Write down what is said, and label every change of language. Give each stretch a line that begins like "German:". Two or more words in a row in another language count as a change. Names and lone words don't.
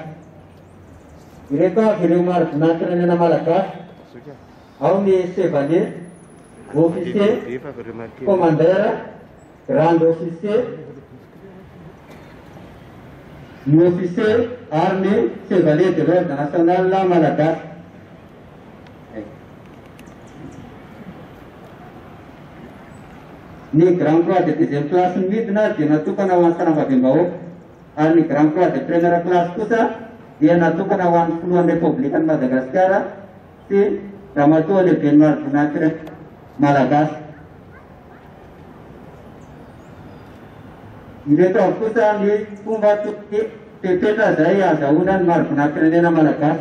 Malagasy: Ireto avy ireo maro-boninahim-pirenena malagasy: ao ny
French: chevalier, officier, commandeur, grand officier,
Malagasy: ny officier ary ny
French: chevalier de l'ordre national
Malagasy: malagasy. Ny
French: grand croix de deuxième classe
Malagasy: ny midina dia natokana ho an'ny sarambabem-bahoaka ary ny
French: grand croix de première classe
Malagasy: kosa dia natokana ho an'ny filohan'ny Repoblikan'i Madagasikara sy Ramatoa lehibe ny maro-boninahim-pirenena malagasy. Ireto avy kosa ny fomba toetra izay azahoana ny maro-boninahim-pirenena malagasy.